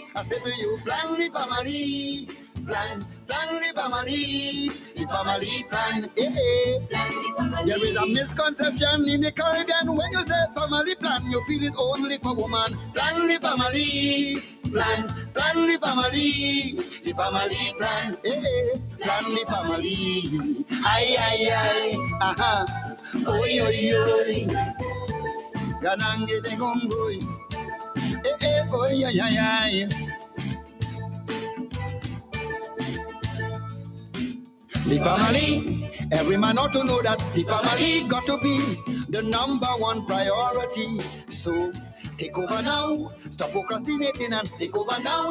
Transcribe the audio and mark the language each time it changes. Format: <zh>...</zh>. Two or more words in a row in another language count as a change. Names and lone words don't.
<en>I said to you, plan the family, plan the family plan, Plan the family. There is a misconception in the Caribbean when you say family plan, you feel it only for woman. Plan the family, plan the family plan, plan the family. Ay, aha, oi, ganange de gongoi, oi, ay. The family, every man ought to know that the family got to be the number one priority. So take over now, stop procrastinating and take over now.</en>